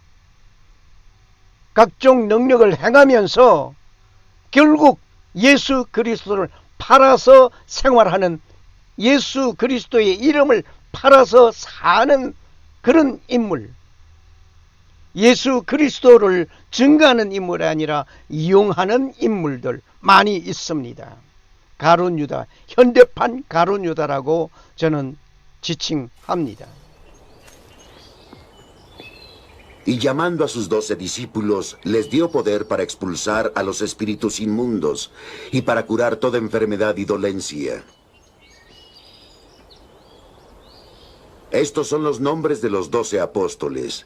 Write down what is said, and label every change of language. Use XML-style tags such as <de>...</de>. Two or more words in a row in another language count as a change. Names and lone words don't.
<ko>각종 능력을 행하면서 결국 예수 그리스도를 팔아서 생활하는, 예수 그리스도의 이름을 팔아서 사는 그런 인물, 예수 그리스도를 증거하는 인물이 아니라 이용하는 인물들 많이 있습니다. 가룟 유다, 현대판 가룟 유다라고 저는 지칭합니다.</ko> <es>Y llamando a sus 12 discípulos, les dio poder para expulsar a los espíritus inmundos y para curar toda enfermedad y dolencia. Estos son los nombres de los 12 apóstoles.</es>